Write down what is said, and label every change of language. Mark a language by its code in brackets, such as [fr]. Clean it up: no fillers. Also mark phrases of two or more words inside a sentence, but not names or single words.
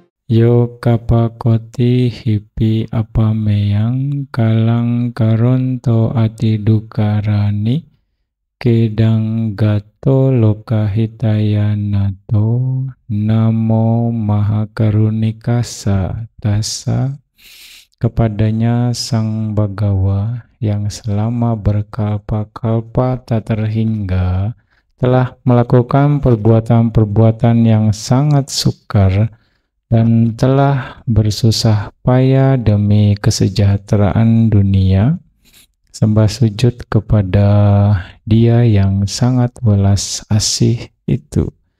[pi] Yo kapakoti hipi apameyang kalang karonto ati dukarani kedang gato lokahitayanato namo mahakarunikasa tasa. [id] Kepadanya Sang Bagawa yang selama berkalpa-kalpa tak terhingga telah melakukan perbuatan-perbuatan yang sangat sukar dan telah bersusah payah demi kesejahteraan dunia, sembah sujud kepada Dia yang sangat welas asih itu.